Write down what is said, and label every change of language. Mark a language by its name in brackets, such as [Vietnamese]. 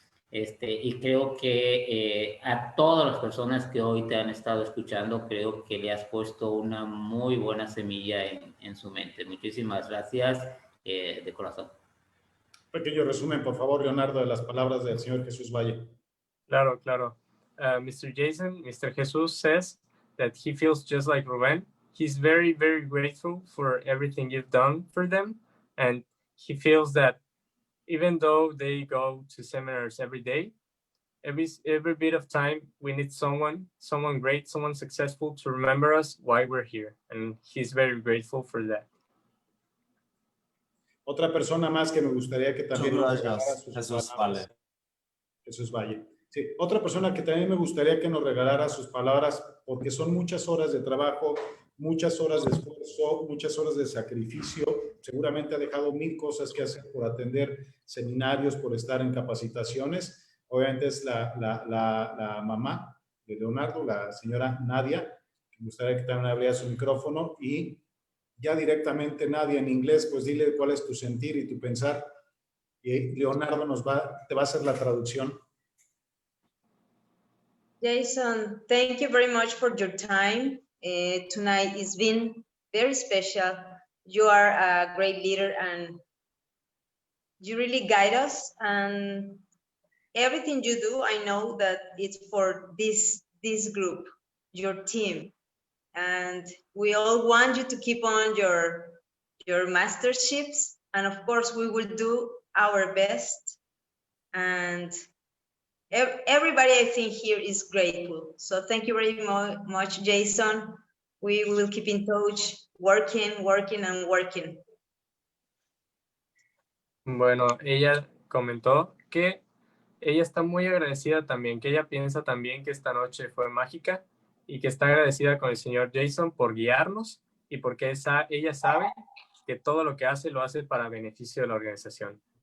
[Spanish] Y creo que a todas las personas que hoy te han estado escuchando, creo que le has puesto una muy buena semilla en su mente. Muchísimas gracias de corazón. Pequeño resumen, por favor, Leonardo, de las palabras del señor Jesús Valle. Claro, claro. Mr. Jason, Mr. [English] Jesus says that he feels just like Ruben. He's very, very grateful for everything you've done for them. And he feels that even though they go to seminars every day, every bit of time, we need someone great, someone successful to remember us why we're here. And he's very grateful for that. [Spanish] Otra persona más que me gustaría que también nos regalara sus Jesús palabras. Valle. Jesús Valle. Sí, otra persona que también me gustaría que nos regalara sus palabras, porque son muchas horas de trabajo, muchas horas de esfuerzo, muchas horas de sacrificio. Seguramente ha dejado 1000 cosas que hacer por atender seminarios, por estar en capacitaciones. Obviamente es la mamá de Leonardo, la señora Nadia. Me gustaría que también abriera su micrófono y ya directamente, Nadia, en inglés, pues dile cuál es tu sentir y tu pensar. Y Leonardo te va a hacer la traducción. [English] Jason, thank you very much for your time. Tonight has been very special. You are a great leader and you really guide us, and everything you do, I know that it's for this group, your team. And we all want you to keep on your masterships. And of course, we will do our best. And everybody, I think, here is grateful. So thank you very much, Jason. We will keep in touch, working and working. [Spanish] Bueno, ella comentó que ella está muy agradecida también, que ella piensa también que esta noche fue mágica y que está agradecida con el señor Jason por guiarnos y porque ella sabe que todo lo que hace lo hace para beneficio de la organización.